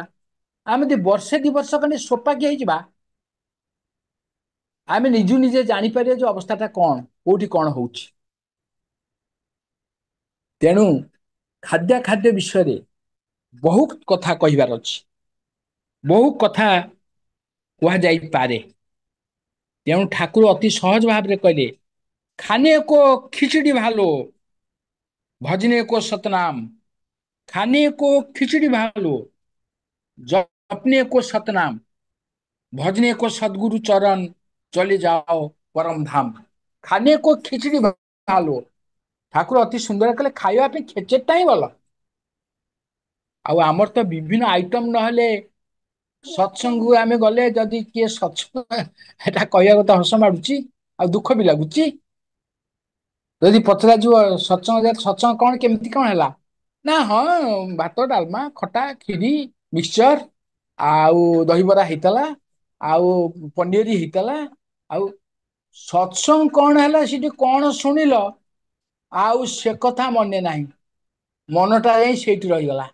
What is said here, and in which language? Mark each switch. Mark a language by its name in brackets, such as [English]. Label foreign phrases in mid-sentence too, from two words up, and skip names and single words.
[Odia] ଆମେ ଯଦି ବର୍ଷେ 2 ବର୍ଷ ଖଣ୍ଡେ ସୋପାକି ହେଇଯିବା, ଆମେ ନିଜକୁ ନିଜେ ଜାଣିପାରିବା ଯେ ଅବସ୍ଥାଟା କଣ, କୋଉଠି କଣ ହଉଛି। ତେଣୁ ଖାଦ୍ୟ ବିଷୟରେ ବହୁତ କଥା କହିବାର ଅଛି, ବହୁ କଥା କୁହାଯାଇପାରେ। ତେଣୁ ଠାକୁର ଅତି ସହଜ ଭାବରେ କହିଲେ, [Hindi] ଖାନେ को खिचड़ी भालो भजने को सतनाम, खाने को खिचड़ी भालो जपने को सतनाम, भजने को सदगुरु चरण, चले जाओ परम धाम। खाने को खिचड़ी भालो, [Odia] ଠାକୁର ଅତି ସୁନ୍ଦର କଲେ, ଖାଇବା ପାଇଁ ଖେଚେଡିଟା ହିଁ ଭଲ। ଆଉ ଆମର ତ ବିଭିନ୍ନ ଆଇଟମ ନହେଲେ ସତ୍ସଙ୍ଗକୁ ଆମେ ଗଲେ, ଯଦି କିଏ ସତ୍ସଙ୍ଗ, ଏଟା କହିବାକୁ ତ ହସ ମାଡୁଛି ଆଉ ଦୁଃଖ ବି ଲାଗୁଛି। ଯଦି ପଚରାଯିବ ସତ୍ସଙ୍ଗ କଣ କେମିତି କଣ ହେଲା, ନା ହଁ ଭାତ ଡାଲମା ଖଟା ଖିରି ମିକ୍ସଚର ଆଉ ଦହିବରା ହେଇଥିଲା, ଆଉ ପନିର ହେଇଥିଲା, ଆଉ ସତ୍ସଙ୍ଗ କଣ ହେଲା ସେଠି କଣ ଶୁଣିଲ ଆଉ ସେ କଥା ମନେ ନାହିଁ, ମନଟା ଯାଇ ସେଇଠି ରହିଗଲା।